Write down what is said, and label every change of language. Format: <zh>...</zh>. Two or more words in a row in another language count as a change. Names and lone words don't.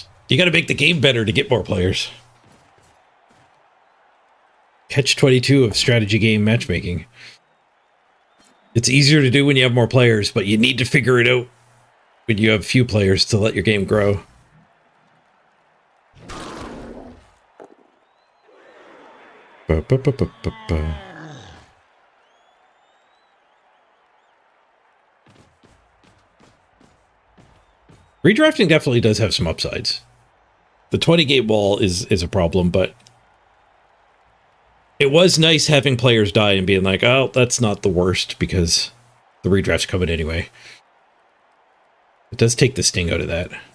<en>You got to make the game better to get more players. Catch 22 of strategy game matchmaking. It's easier to do when you have more players, but you need to figure it out when you have few players to let your game grow. Ba, ba, ba, ba, ba, ba. Redrafting definitely does have some upsides. The 20-gate wall is a problem, but it was nice having players die and being like, oh, that's not the worst because the redraft's coming anyway. It does take the sting out of that.</en>